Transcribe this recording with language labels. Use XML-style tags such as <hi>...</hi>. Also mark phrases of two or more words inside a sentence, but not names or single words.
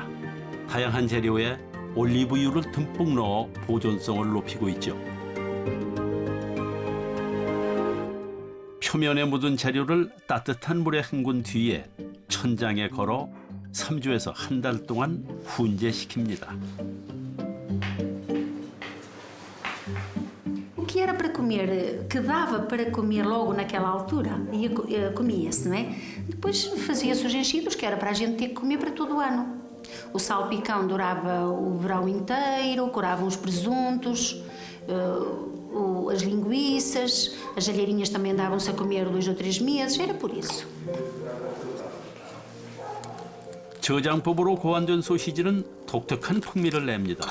<ko>다양한 재료에 올리브유를 듬뿍 넣어 보존성을 높이고 있죠. 표면에 묻은 재료를 따뜻한 물에 헹군 뒤에 천장에 걸어 3주에서 한 달 동안 훈제시킵니다.</ko> <pt>O que era para comer, que dava para comer logo naquela altura, comia-se, não é? Depois fazia-se os enchidos, que era para a gente ter que comer para todo o ano. O salpicão durava o verão inteiro, curavam os presuntos, as linguiças, as alheirinhas também davam-se a comer 2 ou 3 meses, era por isso.</pt> <ko>저장법으로 고안된 소시지는 독특한 풍미를 냅니다.</ko>